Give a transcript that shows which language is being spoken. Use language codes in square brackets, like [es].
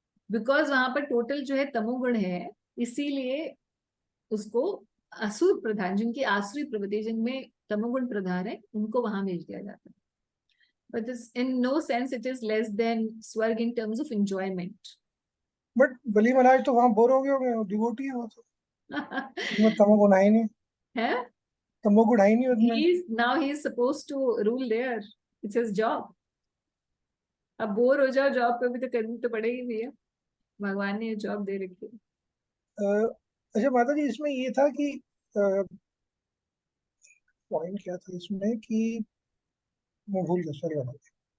[hi] Because वहां पर total जो है तमोगुण है, इसीलिए उसको असुर प्रधान, जिनकी आसुरी प्रवृत्ति, जिनमें तमोगुण प्रधान है, उनको वहां भेज दिया जाता है। [en] But in no sense it is less than स्वर्ग in terms of enjoyment. [hi] But Bali Maharaj तो वहां बोर हो गए होंगे, डिवोटी है वो तो, उसमें तमोगुण है ही नहीं, है, तमोगुण है ही नहीं उसमें। [en] he is supposed to rule there, it's his job। [hi] अब बोर हो जाओ जॉब पे भी तो करनी तो पड़ेगी भैया, भगवान ने ये जॉब दे रखी है। अच्छा माता जी इसमें ये था कि पॉइंट क्या था इसमें कि मैं भूल गया, सॉरी माता जी।